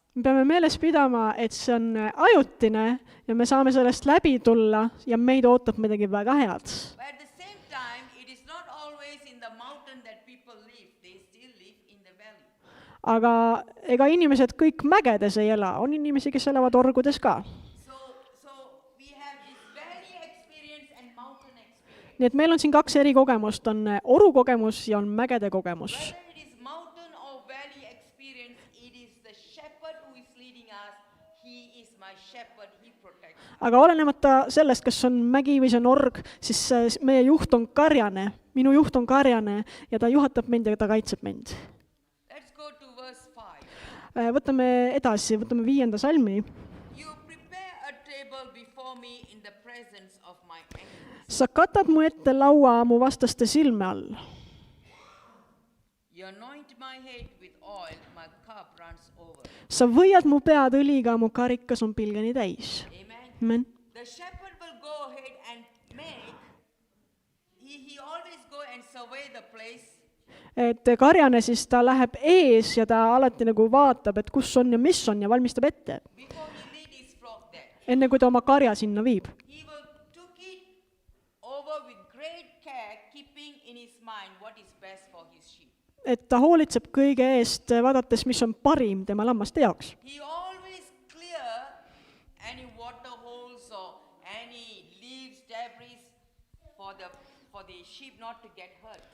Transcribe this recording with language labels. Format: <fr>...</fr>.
<et>Me peame meeles pidama, et see on ajutine ja me saame sellest läbi tulla ja meid ootab midagi väga head.</et> <en>But at the same time, it is not always in the mountain that people live. They still live in the valley.</en> <et>Aga ega inimesed kõik mägedes ei ela, on inimesi, kes elavad orgudes ka.</et> <en>So we have this valley experience and mountain experience.</en> <et>Nii et meil on siin kaks eri kogemust, on orukogemus ja on mägede kogemus.</et> <en>Whether it is mountain or valley experience, it is the shepherd who is leading us. He is my shepherd. He protects.</en> <et>Aga olenemata sellest, kas on mägi või see on org, siis meie juht on karjane, minu juht on karjane ja ta juhatab mind ja ta kaitseb mind.</et> <en>Let's go to verse 5.</en> <et>Võtame edasi, võtame 5. salmi.</et> <en>You prepare a table before me in the presence of my enemies.</en> <et>Sa katad mu ette laua mu vastaste silme all.</et> <en>You anoint my head with oil, my cup runs over.</en> <et>Sa võiad mu pead õliga, mu karikas on pilgeni täis.</et> <en>Amen.</en> <et>Amen.</et> <en>The shepherd will go ahead and make, he always go and survey the place.</en> <et>Et karjane siis ta läheb ees ja ta alati nagu vaatab, et kus on ja mis on ja valmistab ette,</et> <en>Before he lead his flock there,</en> <et>enne kui ta oma karja sinna viib.</et> <en>he will took it over with great care, keeping in his mind what is best for his sheep.</en> <et>Et ta hoolitseb kõige eest, vaadates, mis on parim tema lammaste jaoks.</et> <en>He always clear any water holes or any leaves, debris for the sheep not to get hurt.</en>